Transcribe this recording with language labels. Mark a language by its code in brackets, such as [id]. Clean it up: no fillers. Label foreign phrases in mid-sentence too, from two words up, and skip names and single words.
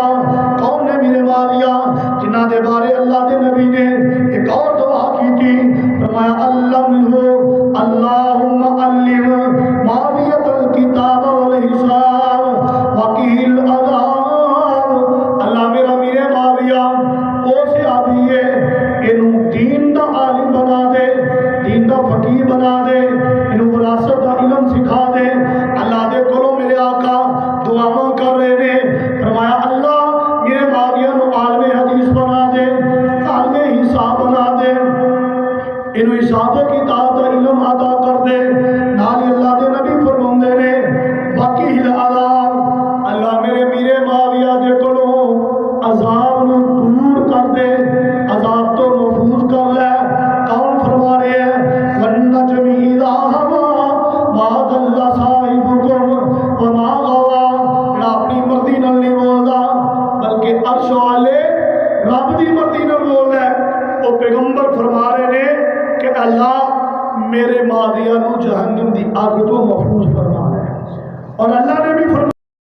[pa] کون نے میرے معاویہ جنہاں دے بارے اللہ دے نبی نے ایک اور دعا کی تھی، فرمایا [ar] علمہ اللہم علم معاویہ الکتاب والحساب وقیل عذاب۔ [pa] اللہ میرا میرے معاویہ او صحابی ہے، انہوں دین دا عالم بنا دے، دین دا فقیہ بنا دے، انہوں وراثت دا علم سکھا دے۔ اللہ دے کولوں میرے آقا دعاواں کر رہے نے، فرمایا اللہ میرے معاویہ نو عالم حدیث بنا دے، عالم حساب بنا دے، انہوں حساب کتاب دا علم عطا کر دے۔ نالی اللہ دے نبی فرماندے نے [ar] وقیل عذاب، [pa] اللہ میرے میرے معاویہ دے کولوں عذاب نو دور کر دے، عذاب تو محفوظ کر لے۔ [ur] کون فرما رہے ہیں [ar] والنجم اذا ہوا ما ضل صاحبکم وما غوا۔ [pa] جڑا اپنی مرضی نال نہیں بولدا بلکہ عرش والے رب دی مرضی نال بولدا ہے، وہ پیغمبر فرما رہے نے کہ اللہ میرے معاویہ نو جہنم دی اگ تو محفوظ فرما ہے، اور اللہ نے بھی فرمایا